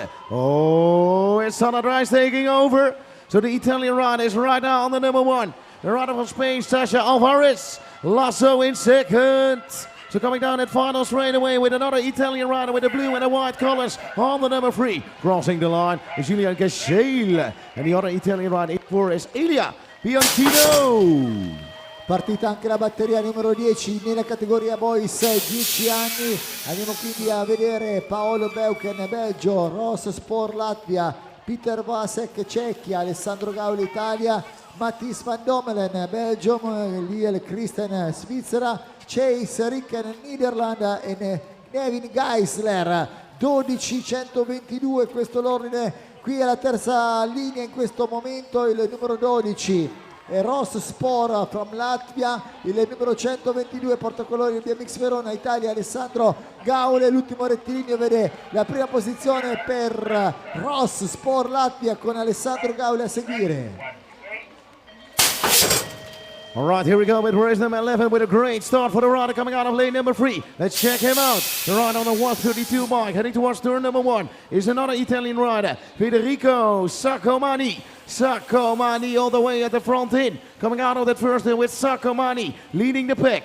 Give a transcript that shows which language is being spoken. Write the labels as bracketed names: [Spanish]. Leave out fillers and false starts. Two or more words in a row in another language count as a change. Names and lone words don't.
[English] Oh, it's Zanadrijs taking over. So the Italian rider is right now on the number 1. The rider from Spain, Sasha Alvarez. Lasso in second. So coming down at final straight away with another Italian rider with the blue and the white colors on the number 3. Crossing the line is Julian Gesele. And the other Italian rider in 4 is Elia Bianchino. [Italian] Partita anche la batteria numero 10 nella categoria boys 10 anni. Andiamo quindi a vedere Paolo Beuken Belgio, Ross Sport Latvia, Peter Vasek Cecchia, Alessandro Gauli Italia, Mattis Van Dommelen Belgium, Liel Christen Svizzera, Chase Ricken Nederland e Nevin Geisler 12-122. Questo l'ordine qui alla terza linea in questo momento. Il numero 12 è Ross Sport [English] from Latvia, [Italian] il numero 122 portacolori del BMX Verona Italia, Alessandro Gaule. L'ultimo rettilineo vede la prima posizione per Ross Sport Latvia con Alessandro Gaule a seguire. [English] All right, here we go with race number 11 with a great start for the rider coming out of lane number 3. Let's check him out. The rider on the 132 bike heading towards turn number 1 is another Italian rider, Federico Saccomani. Saccomani all the way at the front in. Coming out of that first in with Saccomani leading the pack.